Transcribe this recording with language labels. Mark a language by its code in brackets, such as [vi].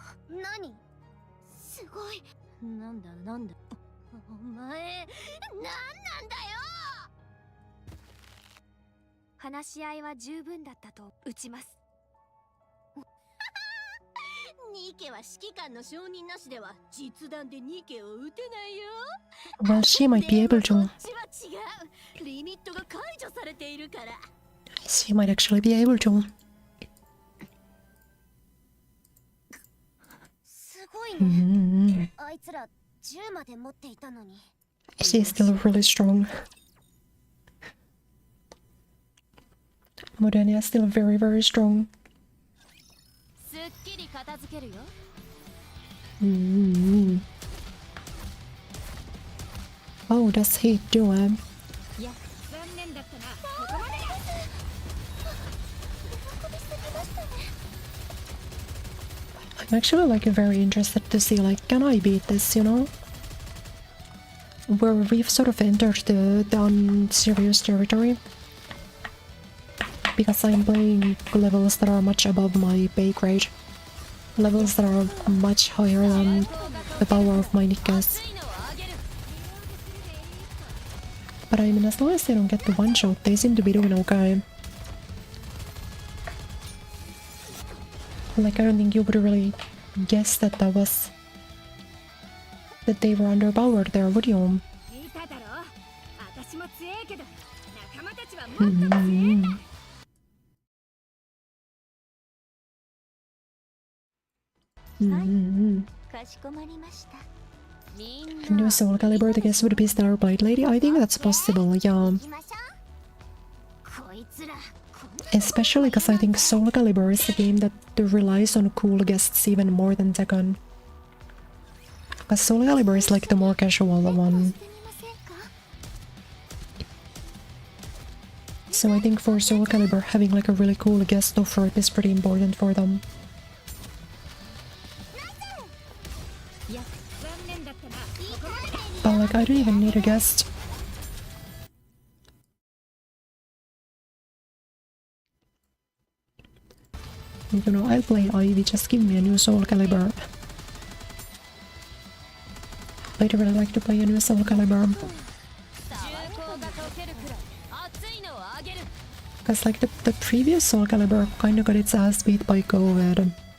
[ja] 何すごいなんだお前なんなんだよ話し合いは十分だったと打ちますニケは指揮官の承認なしでは実弾でニケを撃てないよ [en] Well, she might be able [ja] こ [en] to. [ja] っちは違うリミットが解除されているから [en] She might actually be able to. [ja] すごいね Mm. あいつら銃まで持っていたのに [en] She's still really strong. Modenia is still very, very strong. [ja] すっきり片付けるよ Mm. [en] Oh, does he do it? [ja] いや残念だったなここまで喜びすぎましたね [en] I'm actually like very interested to see like, can I beat this, you know? Where we've sort of entered the unserious territory. Because I'm playing levels that are much above my pay grade. Levels that are much higher than the power of my NIKKEs. But I mean, as long as they don't get the one shot, they seem to be doing okay. Like, I don't think you would really guess that that they were underpowered there, would you? [ja] 聞いただろ私も強いけど仲間たちはもっと強いんだ かしこまりましたみん [en] A new Soul Calibur, the guess would be Stellar Blade Lady. I think that's possible, yeah. [ja] 行きましょうこいつら [en] Especially because I think Soul Calibur is a game that relies on cool guests even more than Tekken. Because Soul Calibur is like the more casual one. [ja] してみませんか [en] So I think for Soul Calibur, having like a really cool guest offer is pretty important for them. [ja] いや残念だったなここまで [en] But like, I don't even need a guest. You know, I'll play Ivy, just give me a new Soul Calibur. I'd really like to play a new Soul Calibur. [ja] 銃口が溶けるくらい熱いのをあげる [en] Because like the previous Soul Calibur kinda got its ass beat by COVID.